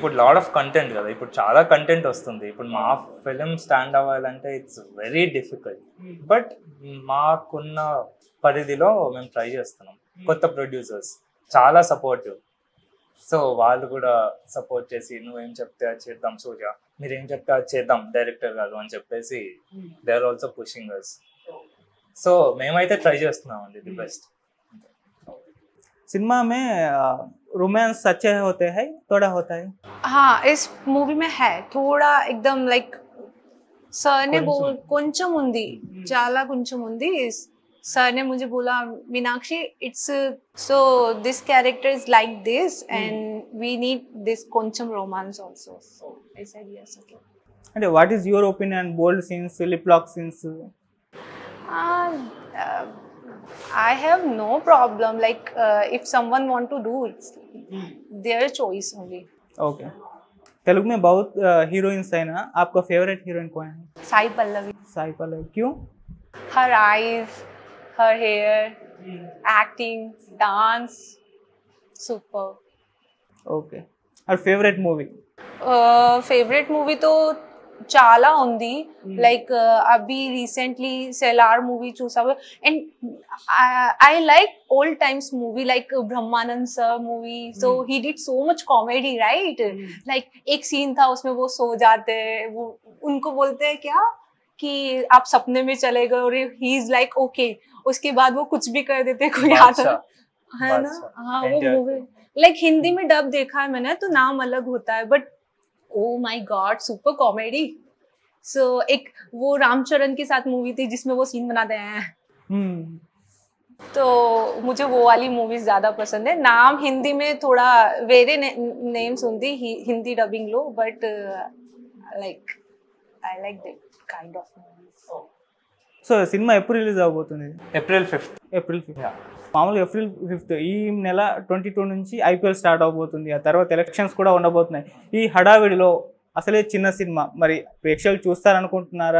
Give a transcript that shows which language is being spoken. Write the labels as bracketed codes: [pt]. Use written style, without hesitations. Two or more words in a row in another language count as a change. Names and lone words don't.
[te] ఇప్పుడు [en] lot of content [te] కదా, ఇప్పుడు చాలా కంటెంట్ వస్తుంది. ఇప్పుడు మా ఫిలిం స్టాండ్ అవ్వాలంటే [en] it's very difficult, [te] బట్ మాకున్న పరిధిలో మేము ట్రై చేస్తున్నాం. కొత్త ప్రొడ్యూసర్స్ చాలా సపోర్టివ్. సో వాళ్ళు కూడా సపోర్ట్ చేసి నువ్వేం చెప్తే అది చేద్దాం సూర్య, మీరేం చెప్తే అది చేద్దాం డైరెక్టర్ గారు అని చెప్పేసి [en] they are also pushing us. [te] సో మేమైతే ట్రై చేస్తున్నాం అండి [en] the best. [hi] सिनेमा में रोमांस अच्छे होते हैं, थोड़ा होता है? हाँ, इस मूवी में है थोड़ा एकदम लाइक सर ने बोल [te] కొంచెం ఉంది, చాలా కొంచెం ఉంది. [hi] सर ने मुझे बोला [en] मीनाक्षी इट्स so this character is like this and we need this కొంచెం romance also. So I said yes, okay. And what is your opinion on bold scenes, lip lock scenes? I have no problem, like if someone want to do it, their choice only. Okay. [hi] तेलुगु में बहुत हीरोइंस है ना, आपका [en] favourite heroine [hi] कौन है? साई पल्लवी. साई पल्लवी, क्यों? [en] Her eyes, her hair, acting, dance, super. [hi] Okay. और [en] favourite movie? favourite movie [hi] तो [te] చాలా ఉంది. లైక్ అభి రీసెంట్లీ సెలార్ మూవీ చూసావు. [en] and I like old times movie like ब्रह्मानंद sir movie. so he did so much comedy right. [hi] लाइक एक सीन था उसमें वो सो जाते हैं, वो उनको बोलते हैं क्या कि आप सपने में चले गए और [en] he is like okay. [hi] उसके बाद वो कुछ भी कर देते कोई आता है ना. हाँ वो मूवी लाइक हिंदी में डब देखा है मैंने तो नाम अलग होता है बट [en] oh my god super comedy. [hi] सो एक वो रामचरण के साथ मूवी थी जिसमें वो सीन बनाते हैं. तो मुझे वो वाली मूवीज ज्यादा पसंद है. नाम हिंदी में थोड़ा [en] वेरे नेम्स [hi] होती हिंदी [en] डबिंग लो but like I like that kind of movies. [te] సో సినిమా ఎప్పుడు రిలీజ్ అవబోతుంది? [en] April 5th. [te] ఏప్రిల్ 5th. మామూలుగా ఏప్రిల్ 5th ఈ నెల 22 నుంచి ఐపీఎల్ స్టార్ట్ అవబోతుంది. ఆ తర్వాత ఎలక్షన్స్ కూడా ఉండబోతున్నాయి. ఈ హడావిడిలో అసలే చిన్న సినిమా మరి ప్రేక్షకులు చూస్తారనుకుంటున్నారా?